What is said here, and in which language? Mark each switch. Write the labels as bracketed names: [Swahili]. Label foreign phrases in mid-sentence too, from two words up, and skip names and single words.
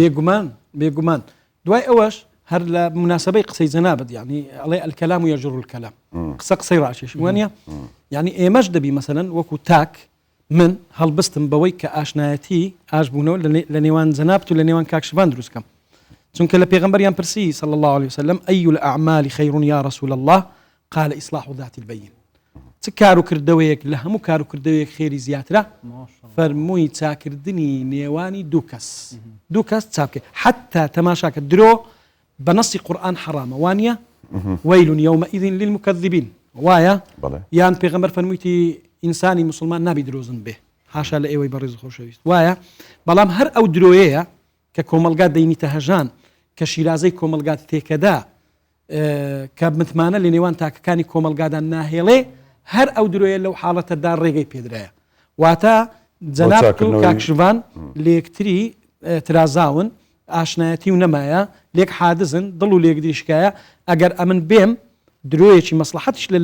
[Central Kurdish] بێگومان دوای ئەوەش هەر لە مناسبەی قسەی جەنابەت یعنی ئەڵێ [Arabic] الکەلام یەجر الکەلام [Central Kurdish] قسەی ڕاشێش وانە یعنی ئێمەش دەبی مەسەلەن وەکو تاک من هەڵبستم بەوەی کە ئاشنایەتی ئاشبوونەوە لە نێوان جەنابەت و لە نێوان کاکشوان دروستکەم چونکە لە پێغەمبەریان پرسی [Arabic] صلى الله عليه وسلم أي الأعمال خير يا رسول الله قال إصلاح ذات البين [Central Kurdish] چ کار و کردەوەیەک لە هەموو کار و کردەوەیەک خێری زیاترە فەرمووی چاکردنی نێوانی دوو کەس چاکە حتا تەماشاکە درۆ بە نەسی قورئان حرامە وانە [Arabic] ويل يومئذ للمكذبين [Central Kurdish] وایە یان پێغەمبەر فەرموویتی ئینسانی مسلمان نابی درۆزن بێ حاشا لە ئێوەی بەڕێز خۆشەویست وایە بەڵام هەر ئەو درۆیەیە کە کۆمەلگات دەینیتە هەژان کە شیرازەی کۆمەلگات تێکەدا کە متمانە لە نێوان تاکەکانی کۆمەلگادان ناهێڵێ هەر ئەو درۆیە لەو حاڵەتەدا ڕێگەی پێدرایە واتە جەناب و کاکشوان لە یەکتری ترازاون ئاشنایەتی و نەمایە لێک حادزن دڵ و لێک دیشکایە ئەگەر ئەمن بێم درۆیەکی مەسلحەتش لە